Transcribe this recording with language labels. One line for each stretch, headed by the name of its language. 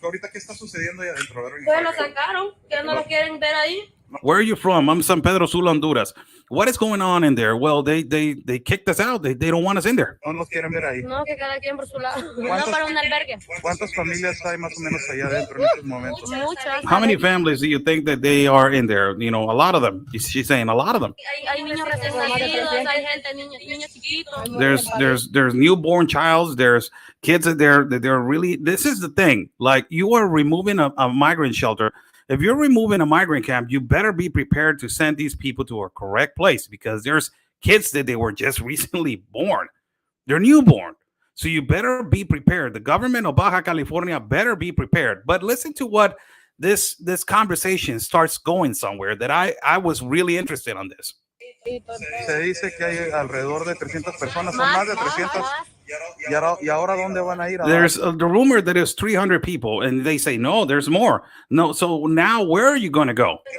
Spanish: Ahorita, ¿qué está sucediendo ahí adentro? Pues lo sacaron, que no lo quieren ver ahí.
English: Where are you from? I'm San Pedro Sula, Honduras. What is going on in there? Well, they kicked us out. They don't want us in there.
Spanish: No nos quieren ver ahí. No, que cada quien por su lado. No para un albergue. ¿Cuántas familias hay más o menos allá adentro en estos momentos? Muchas.
English: How many families do you think that they are in there? You know, a lot of them. She's saying a lot of them.
Spanish: Hay niños recién nacidos, hay gente, niños chiquitos.
English: There's newborn childs. There's kids that they're really. This is the thing. Like, you are removing a migrant shelter. If you're removing a migrant camp, you better be prepared to send these people to a correct place, because there's kids that they were just recently born. They're newborn. So you better be prepared. The government of Baja California better be prepared. But listen to what this conversation starts going somewhere that I was really interested on this.
Spanish: Se dice que hay alrededor de 300 personas, son más de 300. ¿Y ahora dónde van a ir?
English: There's the rumor that it's 300 people, and they say, no, there's more. No, so now where are you going to go?